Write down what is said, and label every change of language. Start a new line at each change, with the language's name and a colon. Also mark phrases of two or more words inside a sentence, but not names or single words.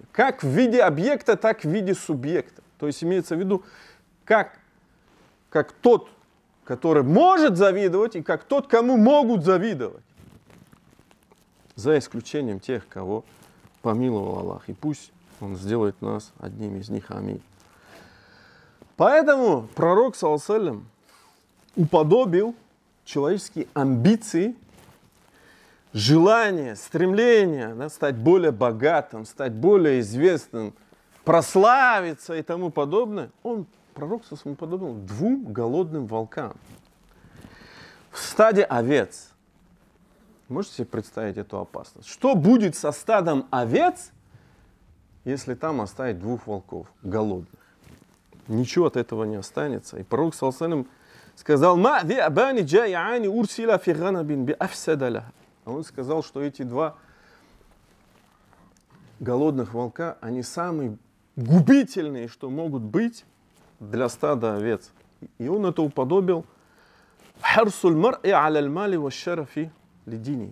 Russian: Как в виде объекта, так в виде субъекта. То есть имеется в виду, как тот, который может завидовать, и как тот, кому могут завидовать. За исключением тех, кого помиловал Аллах. И пусть Он сделает нас одним из них. Аминь. Поэтому пророк,
Arabic: صلى الله عليه وسلم,
Russian: уподобил человеческие амбиции, желание, стремление, да, стать более богатым, стать более известным, прославиться и тому подобное. Пророк уподобил двум голодным волкам в стаде овец. Можете себе представить эту опасность? Что будет со стадом овец, если там оставить двух волков голодных? Ничего от этого не останется. И пророк,
Arabic: صلى الله عليه وسلم, сказал: «ما ذئبان جائعان أرسلا في غنم بأفسد لها».
Russian: Он сказал, что эти два голодных волка, они самые губительные, что могут быть для стада овец. И он это уподобил
Arabic: حرص المرء على المال والشرف لدينه.